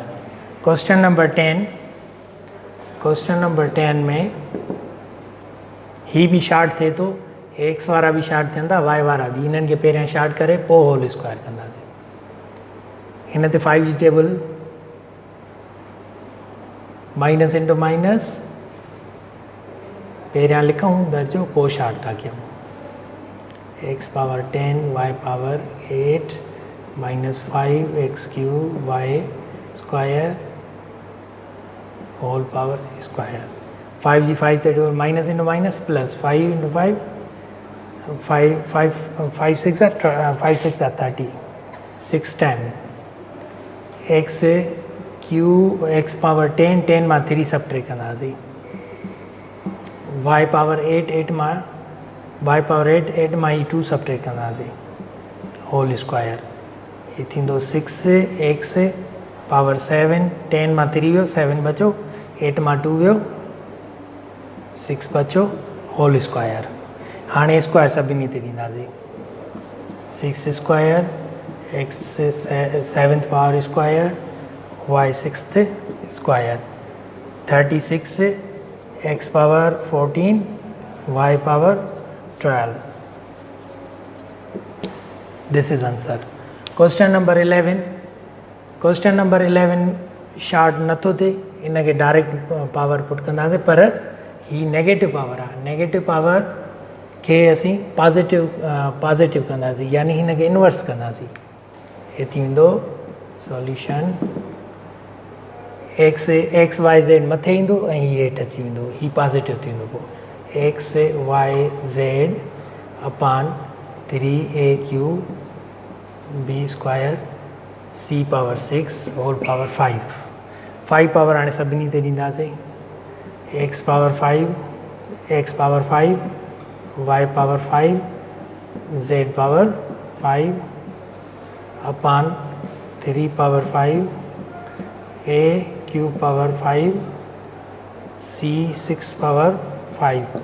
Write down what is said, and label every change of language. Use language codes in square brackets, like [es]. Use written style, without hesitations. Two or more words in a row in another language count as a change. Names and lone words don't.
[en] question number 10 [sd] में ही भी शार्ट थिए थो एक्स वारा भी शार्ट थियनि था वाई वारा भी इन्हनि खे पहिरियां शार्ट करे पोइ [en] whole square [sd] कंदासीं हिन ते 5 जी टेबल [en] minus into minus [sd] पहिरियां लिखूं दर्जो पोइ शार्ट था कयूं [en] x power 10 y power 8 minus 5 x cube y square whole power square 5 जी 5 ते minus into minus plus 5 into 5 5 6 are 30 6 time x q x power 10 10 मां 3 सब्ट्रैक्ट कंदासीं y power 8 [sd] मां [en] y power 8 [sd] मां ही 2 सब्ट्रैक्ट कंदासीं [en] whole square [sd] ये थींदो [en] 6x power 7 [sd] 10 मां 3 वियो 7 बचो 8 मां 2 वियो 6 बचो [en] whole square. [sd] हाणे स्क्वायर सभिनी ते ॾींदासीं [en] 6 square x 7th power square y 6th square 36 x power 14 y power 12. This is answer. Question number 11. question number 11 [sd] शॉर्ट नथो थिए इनखे [en] direct power put [sd] कंदासीं पर ही [en] negative power [sd] आहे। [en] negative power [sd] खे असीं पॉजिटिव कंदासीं यानी हिनखे इनवर्स कंदासीं। ये थी वेंदो सॉल्यूशन [en] x y z [sd] मथे ईंदो ऐं हीअ हेठि अची वेंदो ही पॉजिटिव थी वेंदो पोइ [en] x y z upon 3a³ b square c power 6 whole power 5 power [sd] हाणे सभिनी ते ॾींदासीं [en] x power 5 y power 5 z power 5 upon 3 power 5 a³ power 5 c 6 power 5.